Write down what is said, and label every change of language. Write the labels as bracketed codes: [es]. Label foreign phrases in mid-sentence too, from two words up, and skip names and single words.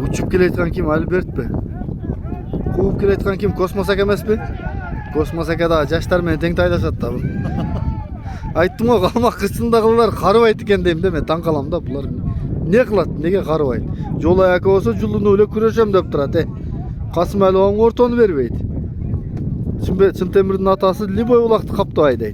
[uz] Kuvup kelayotgan kim? Albert mi? Kuvup kelayotgan kim? Kosmos aka emasmi? [ky] Kosmos aka da жаштар менен тең тайлашат да. Айттым го, Калмак кырсындагылар карыбайт экен дейм да, мен таң калам да, булар эмне кылат, эмнеге карыбайт? Жолай ака болсо жулуну эле күрөшөм деп турат, Касым Алыбайга ортону бербейт. Чынтемирдин атасы любой улакты каптабай дейт.